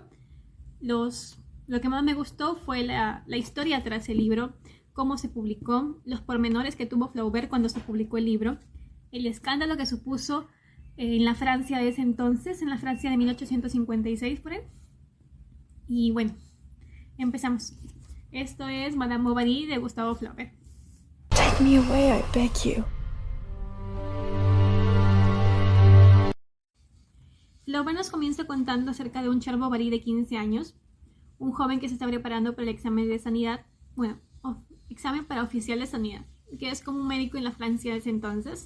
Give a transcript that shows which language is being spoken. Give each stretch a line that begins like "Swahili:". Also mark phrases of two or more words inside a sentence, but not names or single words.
Spanish: Lo que más me gustó fue la historia tras el libro, cómo se publicó, los pormenores que tuvo Flaubert cuando se publicó el libro, el escándalo que supuso en la Francia de ese entonces, en la Francia de 1856 por ahí. Y bueno, empezamos. Esto es Madame Bovary de Gustave Flaubert.
English: Take me away, I beg you.
Spanish: Flaubert nos comienza contando acerca de un Charles Bovary de 15 años, un joven que se está preparando para el examen de sanidad, examen para oficial de sanidad, que es como un médico en la Francia de ese entonces.